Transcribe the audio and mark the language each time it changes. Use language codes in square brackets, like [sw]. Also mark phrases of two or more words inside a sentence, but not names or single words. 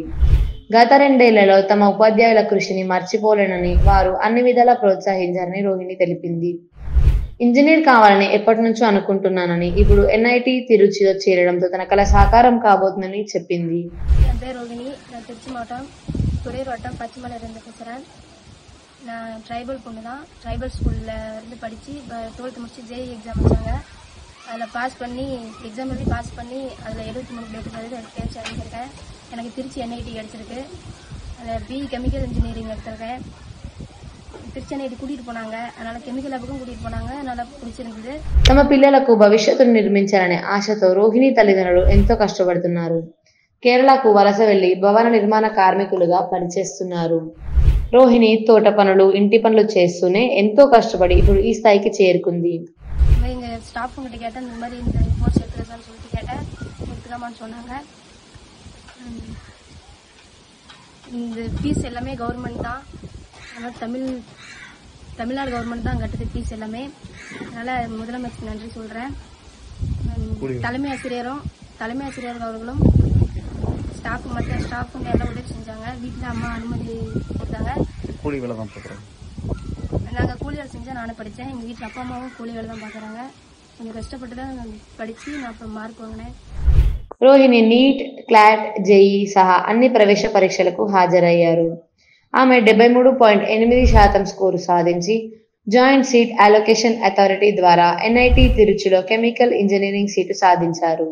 [te] గత 2 ఏళ్లలో తమ ఉపాధ్యాయుల కృషిని మర్చిపోలేనని, వారు అన్ని విధాలా ప్రోత్సహించారని రోహిణి తెలిపింది. ఇంజనీర్ కావాలని ఎప్పటి నుంచో అనుకుంటున్నానని, ఇప్పుడు ఎన్ఐటి తిరుచిలో చేరడంతో తన కల సాకారం కాబోతుందని చెప్పింది. [ta] நான் ட்ரைபல் பொண்ணு தான். [en] tribal schoolil [ta] இருந்து படித்து 12th முடிச்சு [en] JEE exam [ta] வச்சாங்க. அதில் பாஸ் பண்ணி எக்ஸாம் எழுதி பாஸ் பண்ணி அதில் 73% எனக்கு தேர்ச்சி அடைஞ்சிருக்கேன். எனக்கு திருச்சி என்ஐடி கிடச்சிருக்கு. அதில் [en] BE chemical engineering [ta] எடுத்திருக்கேன். திருச்சி ఎన్ఐటి கூட்டிகிட்டு போனாங்க. அதனால் [en] chemical labku [ta] கூட்டிகிட்டு போனாங்க. அதனால் பிடிச்சிருந்தது. [te] తమ పిల్లలకు భవిష్యత్తును నిర్మించాలనే ఆశతో రోహిణి తల్లిదండ్రులు ఎంతో కష్టపడుతున్నారు. కేరళకు వలస వెళ్లి భవన నిర్మాణ కార్మికులుగా పనిచేస్తున్నారు. రోహిణి తోట పనులు, ఇంటి పనులు చేస్తూనే ఎంతో కష్టపడి ఇప్పుడు ఈ స్థాయికి చేరుకుంది. [ta] ஸ்டாஃப் கிட்ட கேட்டேன், இந்த மாதிரி இந்த கோர்ஸ் எடுத்துக்கலாம்னு சொல்லிட்டு கேட்டேன். எடுத்துக்கலாமான்னு சொன்னாங்க. இந்த ஃபீஸ் எல்லாமே கவர்மெண்ட் தான். அதனால் தமிழ்நாடு கவர்மெண்ட் தான் கட்டுது ஃபீஸ் எல்லாமே. அதனால் முதலமைச்சருக்கு நன்றி சொல்கிறேன். தலைமை ஆசிரியர் அவர்களும் மற்ற ஸ்டாஃபுங்க எல்லாம் உதவி செஞ்சாங்க. வீட்டில் அம்மா அனுமதி கொடுத்தாங்க. கூலி வேலை தான் பார்க்குறோம். நாங்கள் கூலி வேலை செஞ்சால் நானும் படித்தேன். எங்கள் வீட்டில் அப்பா அம்மாவும் கூலி வேலை தான் பார்க்குறாங்க. கொஞ்சம் கஷ்டப்பட்டு தான் படித்து நான் அப்புறம் மார்க் வாங்கினானு. [te] రోహిణి నీట్, క్లాట్, జేఈఈ సహా అన్ని ప్రవేశ పరీక్షలకు హాజరయ్యారు. ఆమె 73.8% స్కోరు సాధించి జాయింట్ సీట్ అలొకేషన్ అథారిటీ ద్వారా ఎన్ఐటి తిరుచిలో కెమికల్ ఇంజనీరింగ్ సీటు సాధించారు.